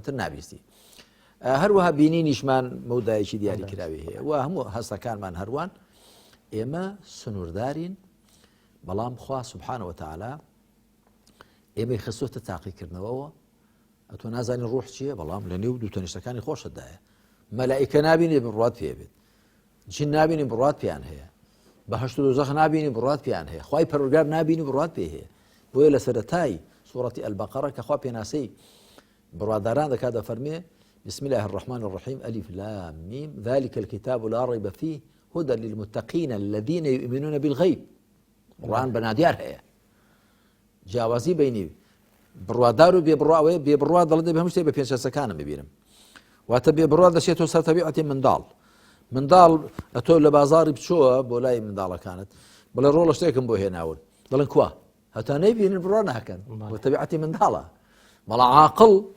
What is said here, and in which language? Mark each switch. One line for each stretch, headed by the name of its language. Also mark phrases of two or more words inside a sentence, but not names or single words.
Central Kurdish: کەمتر نابیستی هەروەها بینینیشمان مەودایەکی دیاری کراوی هەیە و هەموو هەستەکانمان هەروان ئێمە سنووردارین بەڵام خوا
Arabic: سبحانه وتعالى
Central Kurdish: ئێمەی خستوتە تاقیکردنەوەەوە ئەتۆ نازانی ڕوح چییە بەڵام لە نێو دوو تەنیشتەکانی خۆشتدایە مەلائیکە نابینی بڕات پێ بێت جن نابینی بڕات پێیان هەیە بەهەشت و دۆزەخ نابینی بڕات پێیان هەیە خوای پەروەردگار نابینی بڕات پێ هەیە بۆیە لە سەرەتای سوورەتی ئەلبەقەرە کە خوا پێناسەی بڕواداران دەکات دەفەرمێ
Arabic: بسم الله الرحمن الرحيم ألف لام ميم ذلك الكتاب لا ريب فيه هدى للمتقين الذين يؤمنون بالغيب
Central Kurdish: قرآن بناديار هەیە جیاوازی بینی بڕوادار و بێبڕوا دەڵێ بە هەموو شتێک بە پێنجشەستەکانم ببینم واتە بێبڕوا دەچێتەوە سەر تەبیعەتی منداڵ ئەتۆ لە بازاری بچۆوە بۆ لای منداڵەکانت بڵێ ڕۆڵە شتێکم بۆ هێناون دەڵێن کوا هەتا نەیبینن بڕوا ناکەن بۆ تەبیعەتی منداڵە بەڵام عاقڵ